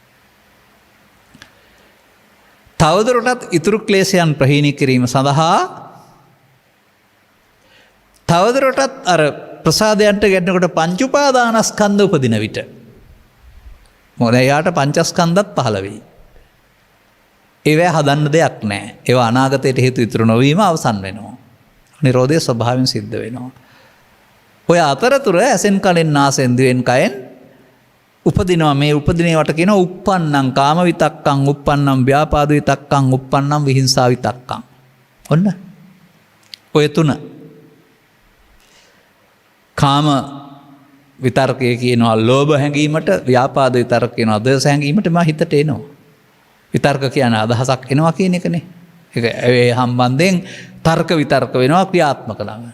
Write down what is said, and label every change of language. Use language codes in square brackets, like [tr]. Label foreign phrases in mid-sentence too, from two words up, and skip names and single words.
[si] තවදුරටත් ඉතුරු ක්ලේශයන් ප්‍රහීණය කිරීම සඳහා තවදුරටත් අර ප්‍රසාදයන්ට ගැටෙනකොට පංච උපාදානස්කන්ධ උපදින විට මොකද එයාට පංචස්කන්ධත් පහළ වෙයි. ඒවා හදන්න දෙයක් නැහැ. ඒවා අනාගතයට හේතු ඉතුරු නොවීම අවසන් වෙනවා. නිරෝධයේ ස්වභාවයෙන් සිද්ධ වෙනවා. ඔය අතරතුර ඇසෙන් කනෙන් නාසෙන් දිවෙන් කයෙන් උපදිනවා. මේ උපදිනේවට කියනවා [pi] uppannam කාම විතක්කං, uppannam ව්‍යාපාද විතක්කං, uppannam විහිංසා විතක්කං. [si] ඔන්න ඔය තුන. කාම විතර්කය කියනවා ලෝභ හැඟීමට, ව්‍යාපාද විතර්ක කියනවා ද්වේෂ හැඟීමට මා හිතට එනවා. විතර්ක කියන අදහසක් එනවා කියන එකනේ. ඒක ඒ සම්බන්ධයෙන් තර්ක විතර්ක වෙනවා ක්‍රියාත්මක ළඟ.